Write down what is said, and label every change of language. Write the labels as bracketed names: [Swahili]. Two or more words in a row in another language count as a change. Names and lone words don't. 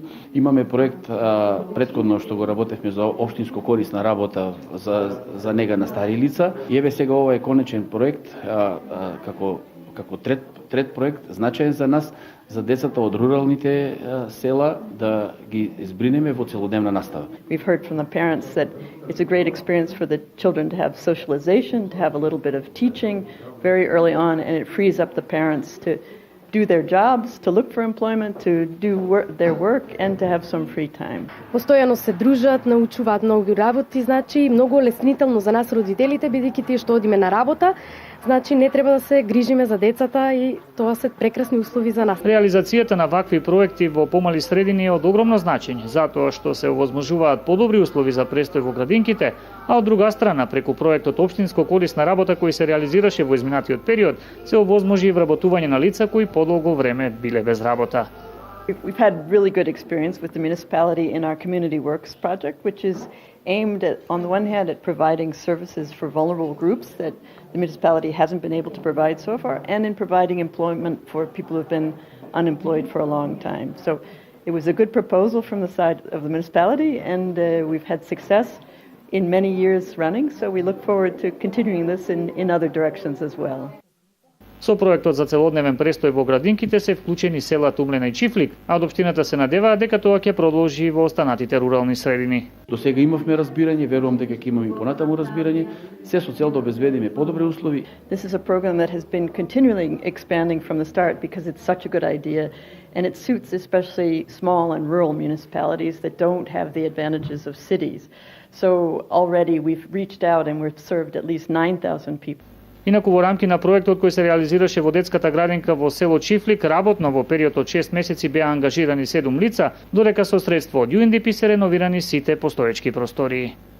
[Macedonian] Имаме проект претходно што го работевме за општинско корисна работа за нега на стари лица. И еве сега ова е конечен проект како трет проект значаен за нас, за децата од руралните села да ги избринеме во целодневна настава. [English] We've heard from the parents that it's a great experience for the children to have socialization, to have a little bit of teaching very early on, and it frees up the parents to do their jobs, to look for employment, to do their work and to have some free time. [Macedonian] Постојано се дружат, научуваат многу работи, значи многу леснително за нас родителите, бидејќи тие што одиме на работа, значи не треба да се грижиме за децата и тоа се прекрасни услови за нас. Реализацијата на вакви проекти во помали средини е од огромно значење, затоа што се овозможуваат подобри услови за престој во градинките, а од друга страна, преку проектот Општинско корисна работа кој се реализираше во изминатиот период, се овозможи и вработување на лица кои подолго време биле без работа. [English] We've had really good experience with the municipality in our Community Works project, which is aimed at, on the one hand, at providing services for vulnerable groups that the municipality hasn't been able to provide so far, and in providing employment for people who've been unemployed for a long time. So it was a good proposal from the side of the municipality, and we've had success in many years running, so we look forward to continuing this in other directions as well. [Macedonian] Со проектот за целодневен престој во градинките се вклучени села Тумлена и Чифлик, а од општината се надеваат дека тоа ќе продолжи во останатите рурални средини. До сега имавме разбирање, верувам дека ќе имаме и понатаму разбирање, се со цел да обезбедиме подобри услови. [English] This is a program that has been continually expanding from the start because it's such a good idea, and it suits especially small and rural municipalities that don't have the advantages of cities. So already we've reached out and we've served at least 9,000 people. [Macedonian] Инаку во рамки на проектот кој се реализираше во детската градинка во село Чифлик, работно во период од 6 месеци беа ангажирани 7 лица, додека со средство од UNDP се реновирани сите постоечки простории.